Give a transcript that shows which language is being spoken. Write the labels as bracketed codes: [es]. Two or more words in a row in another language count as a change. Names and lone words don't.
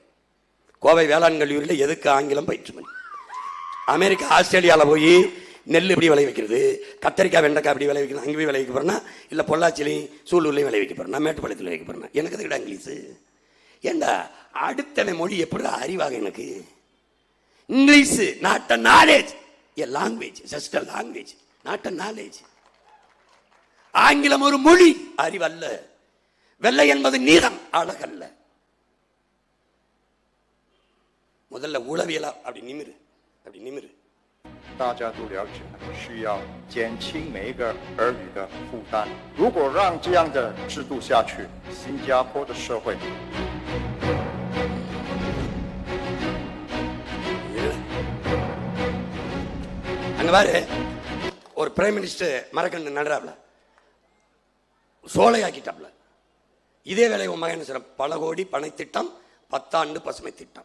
[ta] கோவை வேளாண் கல்லூரியில் எதுக்கு ஆங்கிலம் பயிற்று மொழி? அமெரிக்கா ஆஸ்திரேலியாவில் போய் நெல் இப்படி விளை வைக்கிறது, கத்தரிக்காய் வெண்டைக்காய் இப்படி விளை வைக்கணும், அங்கே போய் விளை வைக்க போறேன்னா, இல்லை பொள்ளாச்சிலையும் சூலூர்லையும் விளை வைக்க போறேன், மேட்டுப்பாளையத்தில் வைக்க போறேன். எனக்கு எதுக்கிட்ட இங்கிலீஷு? ஏண்டா அடுத்தனை மொழி எப்படி அறிவாக எனக்கு? [en] English not a knowledge, a language, just a language, not a knowledge. [ta] ஆங்கிலம் ஒரு மொழி, அறிவல்ல. வெள்ளை என்பது நீளம், அழகல்ல. முதல்ல உளவியலா அப்படி நிமிரு, அப்படி நிமிரு. [zh] 大家都了解，需要减轻每一个儿女的负担。如果让这样的制度下去，新加坡的社会。 [ta] அங்க பாரு, ஒரு [en] prime minister [ta] மரக்கண்டு நடுறாப்ல, சோலையாக்கிட்டாப்ல. இதே வேலை உன் மகன் சொல்ற, பல கோடி பனை திட்டம், 10 ஆண்டு பசுமை திட்டம்.